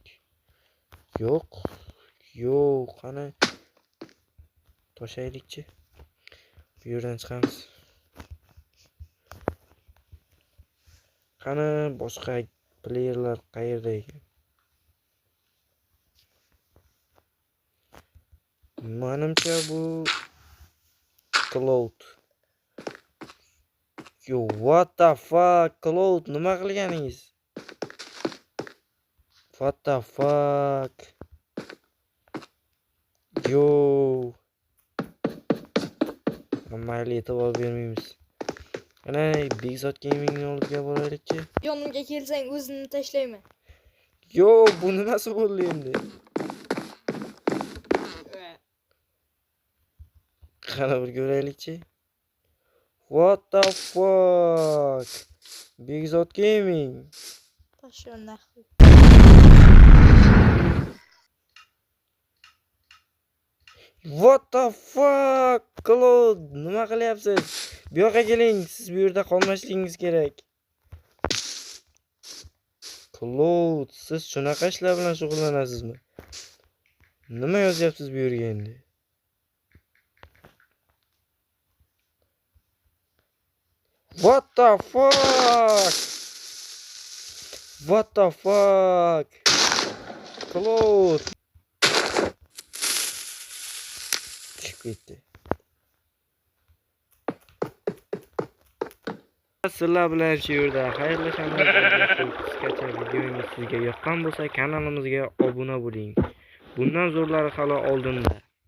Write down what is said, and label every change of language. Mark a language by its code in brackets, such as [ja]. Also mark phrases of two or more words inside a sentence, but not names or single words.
[uz] Yo'q. Qani toshaylikchi. Bu yerdan chiqamiz. Qani boshqa playerlar qayerda ekan? Menimcha bu Cloud. [en] Yo, what the fuck, Cloud, [uz] nima qilganingiz? [en] What the fuck? Yo. [uz] Mayli e'tibor bermaymiz. Ana Begzod Gamingni oldiga boraylikchi. Yonimga kelsang o'zini tashlayman. Yo, bu nimasi bo'ldi endi? Qani bir ko'raylikchi. [en] What the fuck? [uz] Begzod Gaming. Tashla nahvi. [en] What the fuck? [uz] Cloud, nima qilyapsiz? Bu yoqqa keling, siz bu yerda qolmasligingiz kerak. Cloud, siz shunaqa ishlar bilan shug'ullanasizmi? Nima yozyapsiz bu yerga endi? [en] What the fuck? What the fuck? Cloud. [uz] Chiqib ketdi. Sizlar bilan shu yerda xayrlashamiz. Qisqacha videomiz sizga yoqqan bo'lsa, kanalimizga obuna bo'ling. Bundan zo'rlari hali oldinda.